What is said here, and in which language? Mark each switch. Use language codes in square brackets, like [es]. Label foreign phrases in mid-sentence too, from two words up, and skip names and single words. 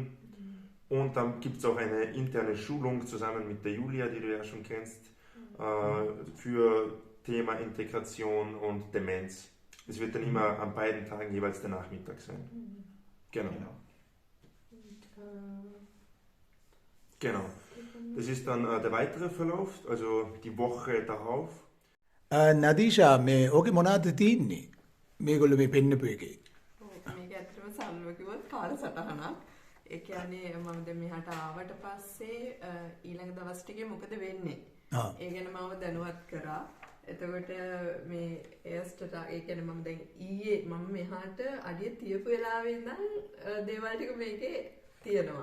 [de] Und dann gibt es auch eine interne Schulung zusammen mit der Julia, die du ja schon kennst, für Thema Integration und Demenz. Es wird dann immer an beiden Tagen jeweils der Nachmittag sein. Genau. Genau. Das ist dann der weitere Verlauf, also die Woche darauf. Nadisha, [si] මේ ඕකේ මොනවද තියෙන්නේ? මේගොල්ලෝ මේ පෙන්නපු එකේ. මේක ඇත්තටම සල්ව කිව්වොත් කාලසටහනක්. ඒ කියන්නේ මම දැන් මෙහාට ආවට පස්සේ ඊළඟ දවස් ටිකේ මොකද වෙන්නේ? ඒ ගැන මම දැනුවත් කරා. එතකොට මේ එයස්ටට ඒ කියන්නේ මම දැන් ඊයේ මම මෙහාට අඩිය තියපු වෙලාවේ ඉඳන් දේවල් ටික මේකේ තියෙනවා.